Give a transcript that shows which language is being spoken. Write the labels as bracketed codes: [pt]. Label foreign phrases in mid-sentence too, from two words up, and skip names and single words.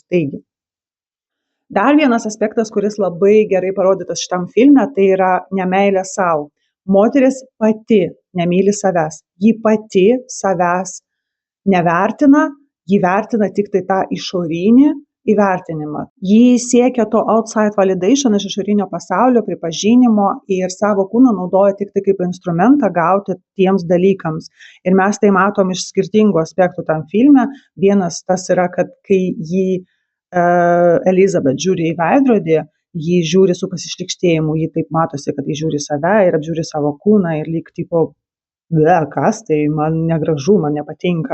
[lt] Taigi, dar vienas aspektas, kuris labai gerai parodytas šitam filme, tai yra nemeilė savo. Moteris pati nemyli savęs, ji pati savęs nevertina, ji vertina tik tai tą išorinį įvertinimą. Ji siekia to [en] outside validation [lt] iš išorinio pasaulio pripažinimo ir savo kūną naudoja tik tai kaip instrumentą gauti tiems dalykams. Ir mes tai matom iš skirtingų aspektų tam filme. Vienas tas yra, kad kai Elizabeth žiūri į veidrodį, ji žiūri su pasišlykštėjimu, ji taip matosi, kad ji žiūri save ir apžiūri savo kūną ir lyg tipo, kas tai, man negražu, man nepatinka.